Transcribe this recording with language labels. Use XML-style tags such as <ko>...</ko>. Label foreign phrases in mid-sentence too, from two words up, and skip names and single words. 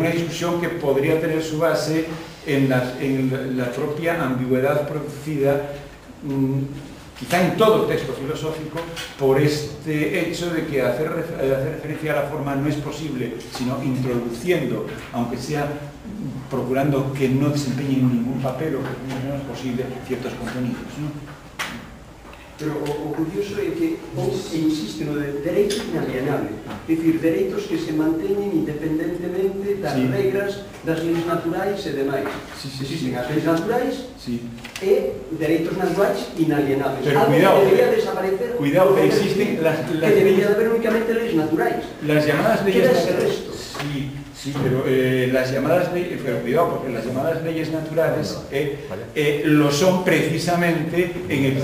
<es>una discusión que podría tener su base en la propia ambigüedad producida, quizá en todo texto filosófico, por este hecho de que hacer referencia a la forma no es posible, sino introduciendo, aunque sea procurando que no desempeñen ningún papel o que no es posible, ciertos contenidos, ¿no?</es> <gl>Pero o curioso é que Hobbes insiste no de dereito inalienable, é dicir, dereitos que se manteñen independentemente das regras, das leis naturais e demais. Existen as leis naturais e dereitos naturais inalienables.</gl> <es>Pero algo cuidado, que debería desaparecer, cuidado, existen las que debería haber únicamente</es> <gl>leis naturais.</gl> <es>Las llamadas leyes naturales. Sí, pero las llamadas leyes, pero cuidado, porque las llamadas leyes naturales lo son precisamente en el...</es>